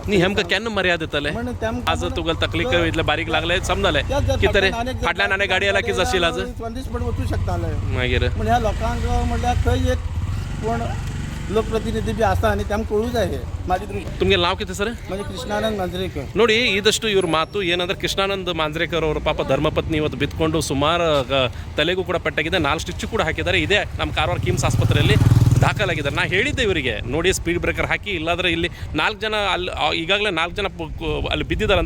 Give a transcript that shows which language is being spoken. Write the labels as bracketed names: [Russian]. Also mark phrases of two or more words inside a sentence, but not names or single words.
[Konkani] न्ही हेमकां केन्ना मर्याद येतले? आज तुका तकलीक इतले बारीक लागले समजले कितें रे फाटल्यान आनी गाडी आयला कितें जाशील? आज दिसपण वचूं शकताले. मागीर पूण ह्या लोकांक म्हणल्यार खंय एक कोण लोकप्रतिनिधी बी आसा आनी तेमकां कळूं जाय. हे म्हाजी दृश्टी. तुमगे नाव कितें सर? म्हणजे कृष्णानंद मांजरेकर. [Kannada] ನೋಡಿ ಇದಷ್ಟು ಇವ್ರ ಮಾತು ಏನಂದ್ರೆ ಕೃಷ್ಣಾನಂದ್ ಮಾಂಜ್ರೇಕರ್ ಅವರು ಪಾಪ ಧರ್ಮಪತ್ನಿ ಇವತ್ತು ಬಿತ್ಕೊಂಡು ಸುಮಾರು ತಲೆಗೂ ಕೂಡ ಪೆಟ್ಟಾಗಿದೆ. 4 ಸ್ಟಿಚ್ ಕೂಡ ಹಾಕಿದ್ದಾರೆ. ಇದೇ ನಮ್ಮ ಕಾರವಾರ ಕಿಮ್ಸ್ ಆಸ್ಪತ್ರೆಯಲ್ಲಿ ದಾಖಲಾಗಿದ್ದಾರೆ. ನಾ ಹೇಳಿದ್ದೆ ಇವರಿಗೆ ನೋಡಿ [English] speed breaker [Kannada] ಹಾಕಿ, ಇಲ್ಲಾಂದರೆ ಇಲ್ಲಿ 4 ಜನ ಅಲ್ಲಿ ಈಗಾಗಲೇ 4 ಜನ ಅಲ್ಲಿ ಬಿದ್ದಿದ್ದಾರಂತೆ.